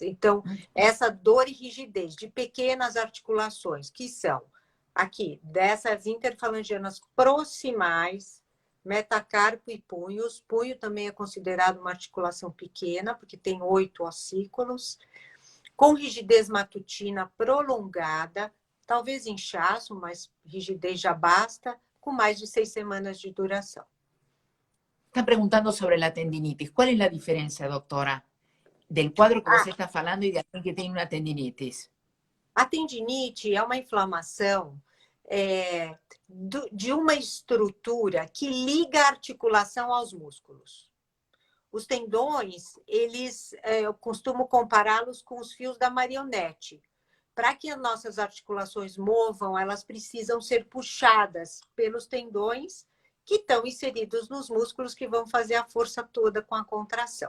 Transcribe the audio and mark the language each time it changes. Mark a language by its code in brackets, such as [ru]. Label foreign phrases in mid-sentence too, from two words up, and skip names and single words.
[pt] Então, essa dor e rigidez de pequenas articulações, que são aqui, dessas interfalangianas proximais, metacarpo e punhos. Punho também é considerado uma articulação pequena, porque tem 8 ossículos, com rigidez matutina prolongada, talvez inchaço, mas rigidez já basta, com mais de 6 semanas de duração. [es] Están preguntando sobre la tendinitis. ¿Cuál es la diferencia, doctora, del cuadro que [pt] você está falando [es] y de alguien que tiene una tendinitis? [pt] A tendinite é uma inflamação de uma estrutura que liga a articulação aos músculos. Os tendões, eu costumo compará-los com os fios da marionete. Para que as nossas articulações movam, elas precisam ser puxadas pelos tendões que estão inseridos nos músculos que vão fazer a força toda com a contração.